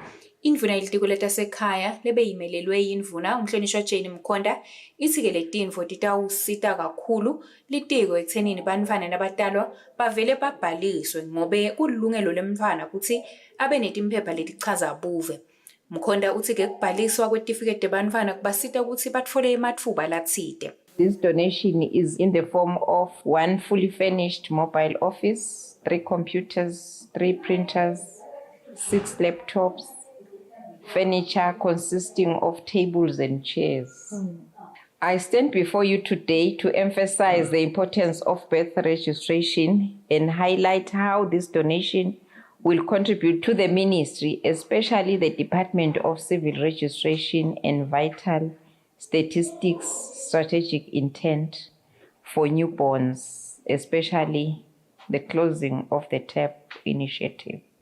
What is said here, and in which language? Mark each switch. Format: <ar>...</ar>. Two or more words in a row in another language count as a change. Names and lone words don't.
<ss>Indvuna yelitiko letasekhaya lebeyimelelwe yindvuna umhlonishwa Jane Mkhonda ithi-ke letintfo titawusita kakhulu litiko ekuthenini bantfwana nabatalwa bavele babhaliswe ngobe kulilungelo lemntfwana kutsi abe netimphepha letichaza buve. Mkhonda uthi-ke kubhaliswa kwetitifiketi tebantfwana kubasita ukuthi batfole ematfuba latsite.</ss> <en>This donation is in the form of 1 fully furnished mobile office, 3 computers, 3 printers, 6 laptops, furniture consisting of tables and chairs. I stand before you today to emphasize the importance of birth registration and highlight how this donation will contribute to the ministry, especially the Department of Civil Registration and Vital Statistics Strategic Intent for newborns, especially the closing of the TAP initiative.</en>